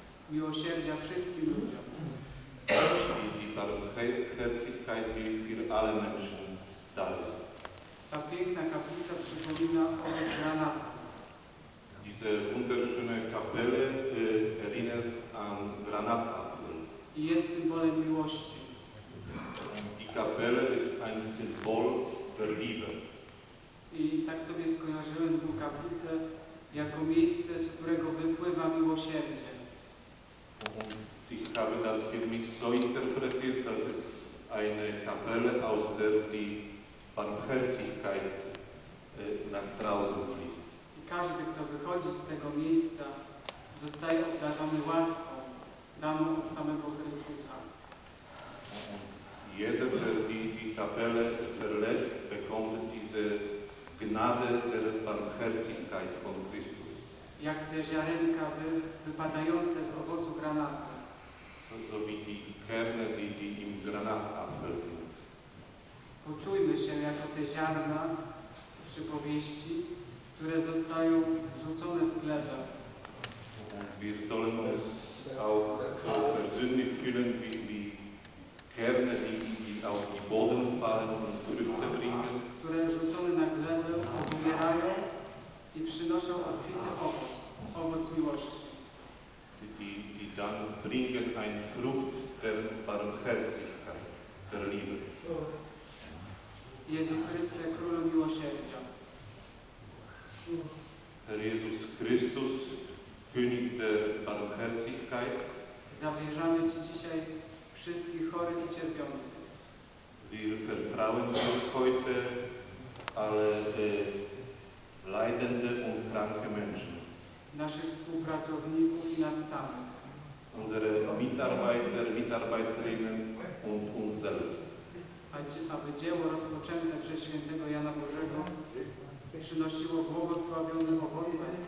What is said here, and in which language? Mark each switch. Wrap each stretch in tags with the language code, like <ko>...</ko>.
<pl>Miłosierdzia wszystkim ludziom.</pl> <de>Die Barmherzigkeit, die für alle Menschen da ist.</de> <pl>Ta piękna kaplica przypomina owoc granatu.</pl> <de>Diese wunderschöne Kapelle erinnert an Granata.</de> <pl>jest symbolem miłości.</pl> <de>Die Kapelle ist ein Symbol der Liebe.</de> <pl>I tak sobie skojarzyłem tę kaplicę jako miejsce, z którego wypływa miłosierdzie.</pl> <de>Und ich habe das für mich so interpretiert, dass es eine Kapelle, aus der die Barmherzigkeit nach draußen fließt.</de> <pl>I każdy, kto wychodzi z tego miejsca, zostaje obdarzony łaską, daną od samego Chrystusa.</pl> <de>Und jeder, der die Kapelle verlässt, bekommt diese Gnade der Barmherzigkeit von Christus.</de> <pl>Jak te ziarenka wypadające z owocu granatu.</pl> <de>So wie die Kerne, die im Granatapfel sind.</de> <pl>Poczujmy się jako te ziarna przypowieści, które zostają rzucone w glebę.</pl> <de>Und wir sollen uns auch so persönlich fühlen wie Kerne, die auf den Boden fallen und Früchte bringen.</de> <pl>Które rzucone na glebę obumierają i przynoszą obfity owoc miłości.</pl> <de>Die dann bringen ein Frucht der Barmherzigkeit, der Liebe.</de> <pl>Jezu Chryste, Królu Miłosierdzia.</pl> <de>Herr Jesus Christus, König der Barmherzigkeit,</de> <pl>Zawierzamy Ci dzisiaj wszystkich chorych i cierpiących.</pl> <de>wir vertrauen uns heute alle leidende und kranke Menschen.</de> <pl>Naszych współpracowników i nas samych.</pl> <de>Unsere Mitarbeiter, Mitarbeiterinnen und uns selbst.</de> <pl>Aby dzieło rozpoczęte przez świętego Jana Bożego przynosiło błogosławione owoce.</pl>